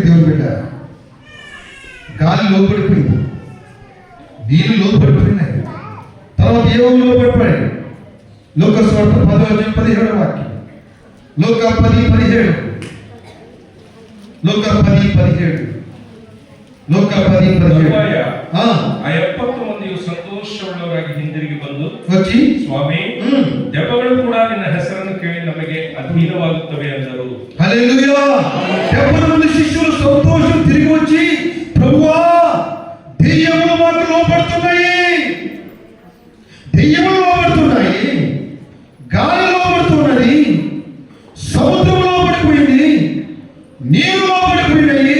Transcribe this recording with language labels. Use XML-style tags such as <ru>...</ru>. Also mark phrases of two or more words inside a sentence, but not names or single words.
<te>దేవుని బిడ్డ, గాలి లోపడిపోయింది, నీళ్ళు లోపడిపోయినాయి. తర్వాత ఏమో లోపడిపోయాయి. లూకాసు వార్త 10:17 వాక్యం. లూకా 10:17. లూకా 10:17.</te> <kn>ಲೋಕ 10:17. ಆ 70 ಮಂದಿಯು ಸಂತೋಷವುಳ್ಳವರಾಗಿ ಹಿಂದಿರುಗಿ ಬಂದು</kn> <te>వచ్చి</te> <kn>ಸ್ವಾಮಿ, ದೆವ್ವಗಳು ಕೂಡ ನಿನ್ನ ಹೆಸರನ್ನು ಕೇಳಿ ನಮಗೆ ಅಧೀನವಾಗುತ್ತವೆ ಅಂದರು.</kn> <te>హల్లెలూయా. 70 మంది శిష్యులు సంతోషం తిరిగి వచ్చి, ప్రభువా, దెయ్యములు మాకు లోబడుతున్నాయి, దెయ్యములు లోబడుతున్నాయి, గాలి లోబడుతున్నది, సముద్రం లోబడిపోయింది, నీరు లోబడిపోయినాయి.</te>